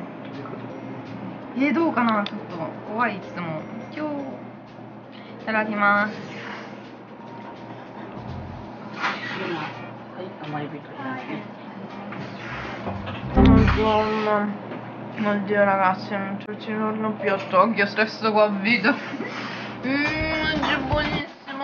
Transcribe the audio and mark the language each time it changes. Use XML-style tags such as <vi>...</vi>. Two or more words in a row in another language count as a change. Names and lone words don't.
<ja>どうかなちょっと怖いいつも。今日いただきます。はい、甘エビと。</ja> <it>Oddio ragazzi, non ci torno più a Tokyo, stesso qua a vita. È buonissimo.</it>